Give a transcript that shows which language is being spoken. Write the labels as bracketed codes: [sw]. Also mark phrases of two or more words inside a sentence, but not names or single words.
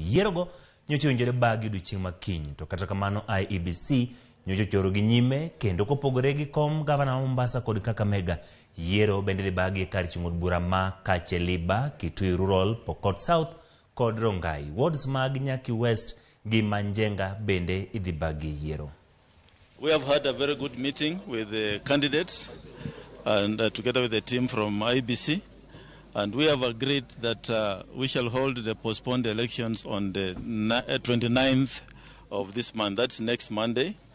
[luo] Yiero go nyocha owinjore bagi odiochieng' makiny, to kata kamano IEBC nyocha choro gi nyime kendo kopogore gi kom gavana wa Mombasa kod Kakamega. Yiero bende dhi bagi e kar chung'od bura ma Kacheliba, Kitui Rural, Pokot South kod Rongai. Wards mag Nyaki West gi Manjenga bende idhi bagi yiero. [en] We have had a very good meeting with the candidates and together with the team from IEBC, and we have agreed that we shall hold the postponed elections on the 29th of this month. That's next Monday.